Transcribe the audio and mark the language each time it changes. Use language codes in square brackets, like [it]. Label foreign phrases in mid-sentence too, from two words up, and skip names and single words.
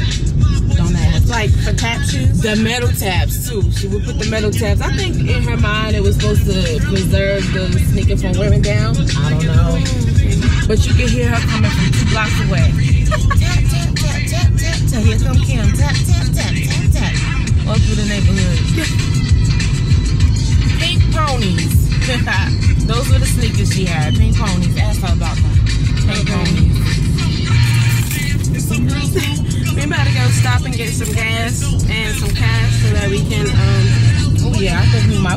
[en] Don't ask. Like for tap shoes? The metal taps too. She would put the metal taps. I think in her mind it was supposed to preserve the sneaker from wearing down. I don't know. But you can hear her coming from 2 blocks away. Tap, tap, tap, tap, tap, tap, tap. Here come Kim. Tap, tap, tap, tap, tap. All through the neighborhood. Pink ponies. Those were the sneakers she had. Pink ponies. Ask her about them. Pink ponies. We about to go stop and get some gas and some cash so that we can, oh yeah, I think we might.